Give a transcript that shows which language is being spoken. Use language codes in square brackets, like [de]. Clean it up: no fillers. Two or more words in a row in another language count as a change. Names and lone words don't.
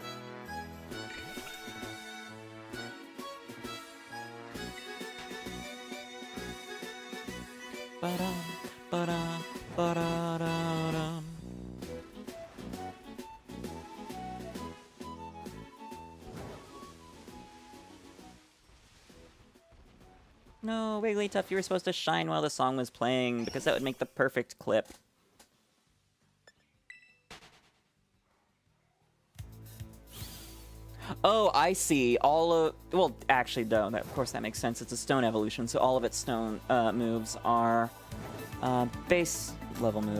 [en] Ba-dum, ba-dum, ba-da-da-dum. No, Wigglytuff, you were supposed to shine while the song was playing, because that would make the perfect clip. Oh, I see. All of... Well, actually, though, of course that makes sense. It's a stone evolution, so all of its stone moves are base level moves.